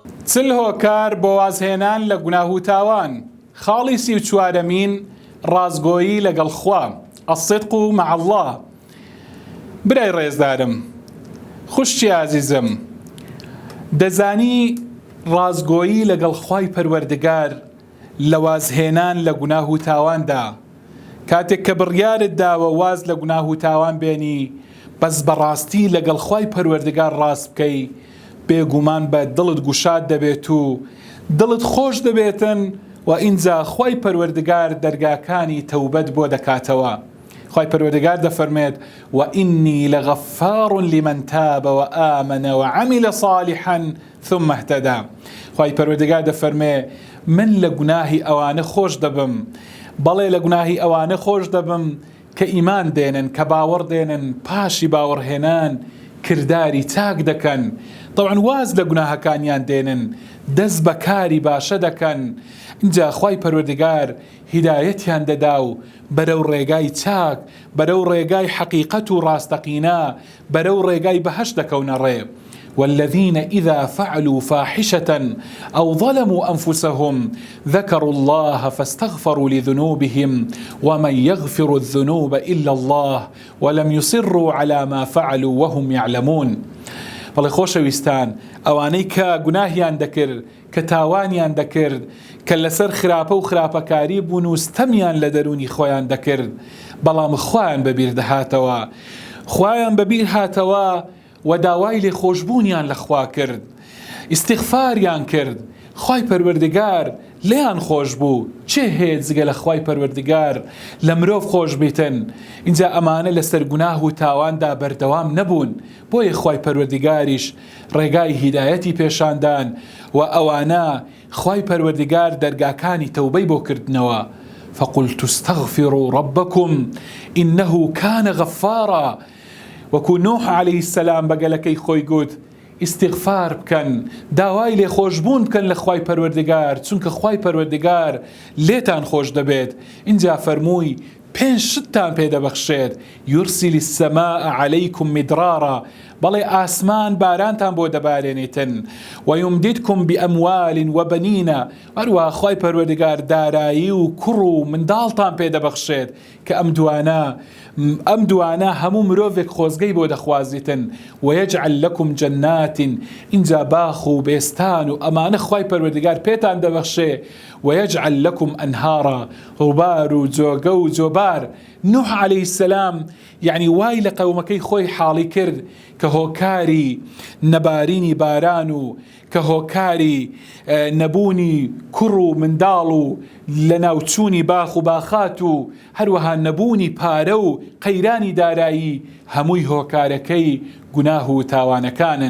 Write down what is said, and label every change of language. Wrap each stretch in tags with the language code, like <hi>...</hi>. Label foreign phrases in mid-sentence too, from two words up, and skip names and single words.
<ckb>چل هۆکار بۆ وازهێنان لە گوناه و تاوان. خاڵی 34مین ڕازگۆیی لەگەڵ خوا،</ckb> <ar>الصدق مع الله.</ar> <ckb>برای ڕێزدارم، خوشتی عزیزم، دەزانی ڕازگۆیی لەگەڵ خوای پەروەردگار لە وازهێنان لە گوناه و تاواندا، کاتێک کە بڕیارت داوە واز لە گوناه و تاوان بێنی، بەس بەڕاستی لەگەڵ خوای پەروەردگار ڕاست بکەی، بێگومان بە دڵت گوشاد دەبێت و دڵت خۆش دەبێتن و ئینجا خوای پەروەردگار دەرگاکانی تەوبەت بۆ دەکاتەوە. خوای پەروەردگار دەفەرمێت</ckb> <ar>وإني لغفار لمن تاب وآمن وعمل صالحا ثم اهتدى.</ar> <ckb>خوای پەروەردگار دەفەرمێ من لە گوناهی ئەوانە خۆش دەبم، بەڵێ لە گوناهی ئەوانە خۆش دەبم کە ئیمان دێنن، کە باوەڕ دێنن، پاشی باوەڕهێنان کردداری چاک دەکەن. طبعا واز لە گوناهەکانیان دێنن، دەست بە کاری باشە دەکەن. اینجا خوای پەروەردگار هیدایەتیان دەدا و بەرەو ڕێگای چاک، بەرەو ڕێگای حەقیقەت و ڕاستەقینە، بەرەو ڕێگای بەهەشت دەکەونە ڕێ.</ckb> <ar>والذين إذا فعلوا فاحشة أو ظلموا أنفسهم ذكروا الله فاستغفروا لذنوبهم ومن يغفر الذنوب إلا الله ولم يصروا على ما فعلوا وهم يعلمون.</ar> <ckb>بەڵێ خۆشەویستان، ئەوانەی کە گوناهیان دەکرد، کە تاوانیان دەکرد، کە لەسەر خراپە و خراپەکاری بوون و ستەمیان لە دەرونی خۆیان دەکرد، بەڵام خوایان بەبیر دەهاتەوە، خوایان بەبیر هاتەوە و داوای لێخۆشبوونیان لە خوا کرد، ئیستیغفاریان کرد، خوای پەروەردگار لێیان خۆش بوو. چێ هەیە جگە لە خوای پەروەردگار لە مرۆڤ خۆش بیتن؟ اینجا ئەمانە لەسەر گوناه و تاواندا بەردەوام نەبوون، بۆیە خوای پەروەردگاریش ڕێگای هیدایەتی پێشاندان و ئەوانە خوای پەروەردگار دەرگاکانی تەوبەی بۆ کردنەوە.</ckb> <ar>فقلت استغفروا ربكم إنه كان غفارا.</ar> <ckb>وەکو نوح</ckb> <ar>عليه السلام</ar> <ckb>بەگەلەکەی خۆی گوت ئیستیغفار بکەن، داوای لێخۆشبوون بکەن لە خوای پەروەردگار، چونکە خوای پەروەردگار لێتان خۆش دەبێت. اینجا فەرمووی 5 شتتان پێدەبەخشێت،</ckb> <ar>يرسل السماء عليكم مدرارا،</ar> <ckb>بەڵێ ئاسمان بارانتان بۆ دەبارێنێتن،</ckb> <ar>ويمددكم بأموال وبنين،</ar> <ckb>هەروە خوای پەروەردگار دارایی و کوڕ و منداڵتان پێدەبەخشێت کە ئەم دوانە هەموو مرۆڤێک خۆزگەی بۆ دەخوازیتن.</ckb> <ar>ويجعل لكم جنات،</ar> <ckb>اینجا باخ و بێستان و ئەمانە خوای پەروەردگار پێتان دەبەخشێ.</ckb> <ar>ويجعل لكم أنهارا،</ar> <ckb>ڕووبار و جۆگە و جۆبار. نوح</ckb> <ar>عليه السلام</ar> <ckb>يعني وای لە قەومەکەی خۆی حاڵی کرد کە هۆکاری نەبارینی باران و کە هۆکاری نەبوونی کوڕ و منداڵ و لە ناوچوونی باخ و باخات و هەروەها نەبوونی پارە و قەیرانی دارایی، هەمووی هۆکارەکەی گوناه و تاوانەکانن.</ckb>